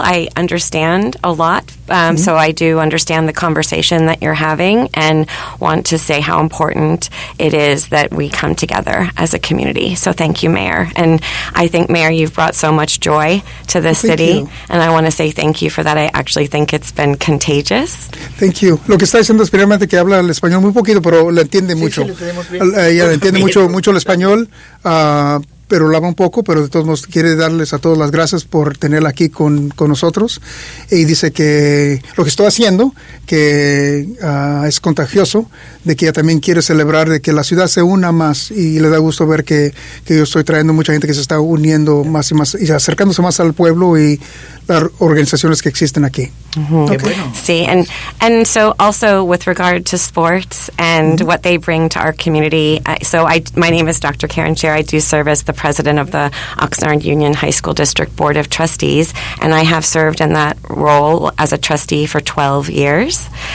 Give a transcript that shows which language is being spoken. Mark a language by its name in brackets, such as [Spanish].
[English] I understand a lot, so I do understand the conversation that you're having, and want to say how important it is that we come together as a community. So thank you, Mayor. And I think, Mayor, you've brought so much joy to this city. And I want to say thank you for that. I actually think it's been contagious. Thank you. [Spanish] Lo que está diciendo es primeramente que habla el español muy poquito, pero le entiende mucho. Sí, le entiende mucho el español, pero lo habla un poco, pero de todos modos quiere darles a todos las gracias por tenerla aquí con nosotros. Y dice que lo que estoy haciendo, que es contagioso, de que ella también quiere celebrar de que la ciudad se una más, y le da gusto ver que yo estoy trayendo mucha gente que se está uniendo más y más y acercándose más al pueblo, y las organizaciones que existen aquí. Mm-hmm. Okay. [English] Sí, and so also with regard to sports and mm-hmm. what they bring to our community. My name is Dr. Karen Scher. I do serve as the president of the Oxnard Union High School District Board of Trustees, and I have served in that role as a trustee for 12 years.